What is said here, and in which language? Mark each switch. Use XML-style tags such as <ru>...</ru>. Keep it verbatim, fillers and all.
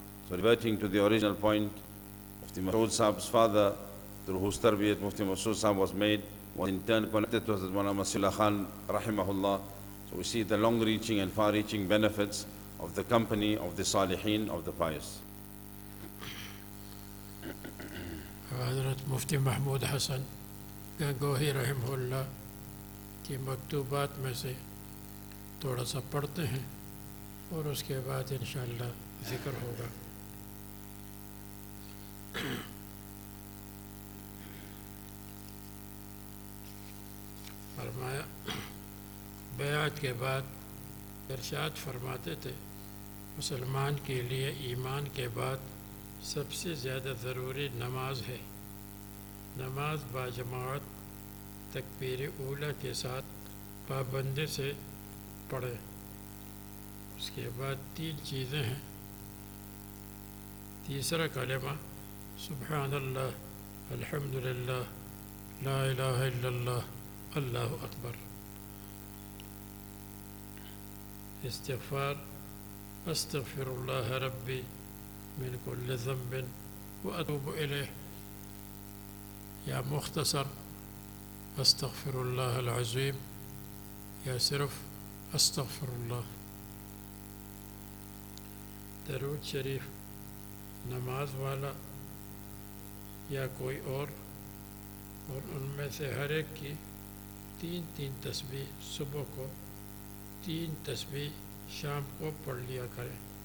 <en>So reverting to the original point, Mufti Mas'ud Sahab's father, through whose tarbiyat Mufti Mas'ud Sahab was made, was in turn connected to Hazrat Maulana Masihullah Khan rahimahullah. So we see the long-reaching and far-reaching benefits of the company of the Salihin, of the pious.</en> <ur>حضرت مفتی محمود حسن گنگوہی رحمہ اللہ کی مکتوبات میں سے تھوڑا سا پڑھتے ہیں اور اس کے بعد انشاءاللہ ذکر ہوگا. فرمایا بیعت کے بعد ارشاد فرماتے تھے مسلمان کے لیے ایمان کے بعد سب سے زیادہ ضروری نماز ہے. نماز باجماعت تکبیر اولیٰ کے ساتھ پابندی سے پڑھیں. اس کے بعد تین چیزیں ہیں. تیسرا کلمہ سبحان اللہ، الحمدللہ، لا الہ الا اللہ، اللہ اکبر.</ur> <ar>استغفار استغفر اللہ ربی من كل ذنب وأتوب إليه،</ar> <ur>يا مختصر</ur> <ar>أستغفر الله العظيم،</ar> <ur>يا صرف</ur> <ar>أستغفر الله.</ar> <ur>درود شریف نماز والا یا کوئی اور اور ان میں سے ہر ایک کی تین تین تسبیح صبح کو، تین تسبیح شام کو پڑھ لیا کریں.</ur>